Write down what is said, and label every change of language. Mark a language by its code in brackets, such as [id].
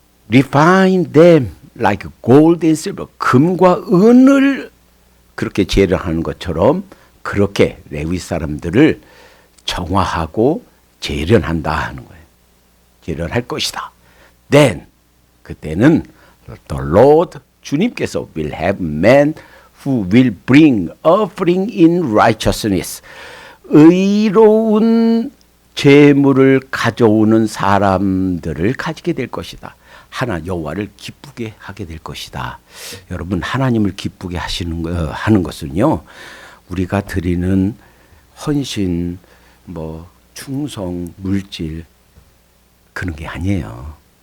[en] refine them like gold and silver. [ko] 금과 은을 그렇게 재련하는 것처럼 그렇게 레위 사람들을 정화하고 재련한다 하는 거예요. 재련할 것이다. [en] Then [ko] 그때는 [en] the Lord [ko] 주님께서 [en] will have men who will bring offering in righteousness. [ko] 의로운 제물을 가져오는 사람들을 가지게 될 것이다. 여호와를 기쁘게 하게 될 것이다. 여러분, 하나님을 기쁘게 하는 것은요, 우리가 드리는 헌신, 충성, 물질 그런 게 아니에요.